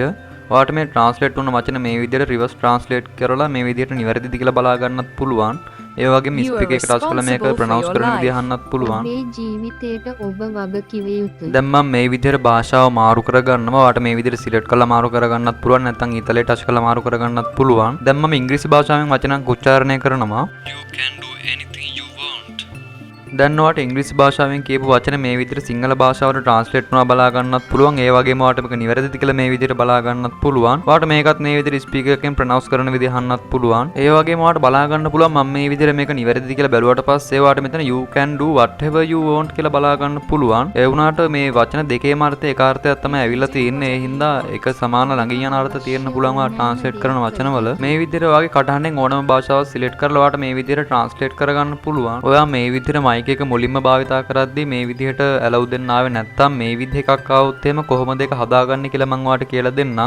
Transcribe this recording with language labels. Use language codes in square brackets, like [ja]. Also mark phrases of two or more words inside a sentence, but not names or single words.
[si] ඔයාලට මේ translate වුණ වචන මේ විදිහට [en] reverse translate [si] කරලා මේ විදිහට නිවැරදිද කියලා බලා ගන්නත් පුළුවන්. ඒ වගේම ස්පීකර් එක touch කරලා මේක pronounce කරන විදිහ අහන්නත් පුළුවන්. ඔබේ ජීවිතයට ඔබ වග කිව යුතුයි. දැන් මම මේ විදිහට භාෂාව මාරු කරගන්නවා. ඔයාට මේ විදිහට select කරලා මාරු කරගන්නත් පුළුවන්. නැත්නම් ඊතලයේ touch කරලා මාරු කරගන්නත් පුළුවන්. දැන් මම ඉංග්‍රීසි භාෂාවෙන් වචනක් උච්චාරණය කරනවා. [en] You can do anything you want. [si] දැන් ඔයාට ඉංග්‍රීසි භාෂාවෙන් කියපු වචන මේ විදිහට සිංහල භාෂාවට translate කරනවා බලා ගන්නත් පුළුවන්. ඒ වගේම ඔයාට මේක නිවැරදිද කියලා මේ විදිහට බලා ගන්නත් පුළුවන්. ඔයාට මේකත් මේ විදිහට ස්පීකර් එකෙන් pronounce කරන විදිහ අහන්නත් පුළුවන්. ඒ වගේම ඔයාට බලා ගන්න පුළුවන් මම මේ විදිහට මේක නිවැරදිද කියලා බැලුවට පස්සේ ඔයාට මෙතන [en] you can do whatever you want [si] කියලා බලා ගන්න පුළුවන්. ඒ වුණාට මේ වචන දෙකේම අර්ථය එක අර්ථයක් තමයි ඇවිල්ලා තියෙන්නේ. ඒ හින්දා එක සමාන ළඟින් යන අර්ථ තියෙන්න පුළුවන් ඔයා translate කරන වචනවල. මේ විදිහට ඔයාගේ කටහඬෙන් ඕනම භාෂාවක් select කරලා ඔයාට මේ විදිහට translate කරගන්න පුළුවන්. ඔයා මේ විදිහට මයික් එක මුලින්ම භාවිතා කරද්දී මේ විදිහට ඇලව් දෙන්න ආවේ නැත්නම් මේ විදිහ එකක් ආවොත් එහෙම කොහොමද ඒක හදාගන්නේ කියලා මම ඔයාලට කියලා දෙන්නම්.